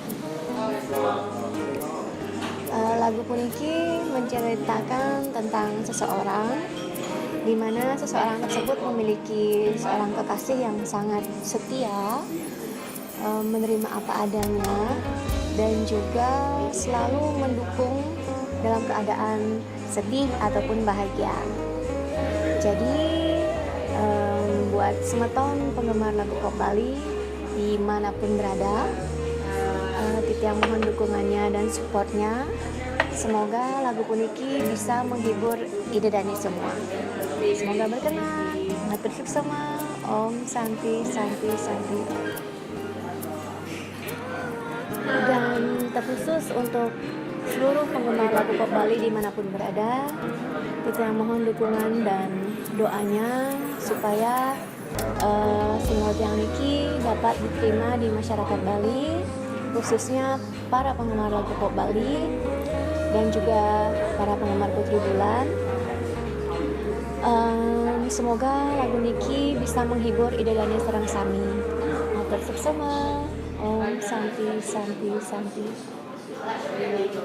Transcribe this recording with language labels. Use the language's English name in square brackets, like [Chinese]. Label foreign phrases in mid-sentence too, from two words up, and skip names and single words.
[Indonesian] Lagu puniki menceritakan tentang seseorang di mana seseorang tersebut memiliki seorang kekasih yang sangat setia, menerima apa adanya, dan juga selalu mendukung dalam keadaan sedih ataupun bahagia. Jadi buat semeton penggemar lagu pop Bali dimanapun berada, Titiang mohon dukungannya dan supportnya. Semoga lagu puniki bisa menghibur idedani semua. Semoga berkenan. [Balinese] Matur suksema. [Sanskrit] Om Santi Santi Santi. [Indonesian] Dan terkhusus untuk seluruh penggemar lagu pop Bali dimanapun berada, kita mohon dukungan dan doanya supaya single Tiang Niki dapat diterima di masyarakat Bali, khususnya para penggemar lagu pop Bali dan juga para penggemar Putri Bulan. Semoga lagu Niki bisa menghibur [Balinese] idedani sareng sami. Matur suksema. [Sanskrit] Om Santi Santi Santi.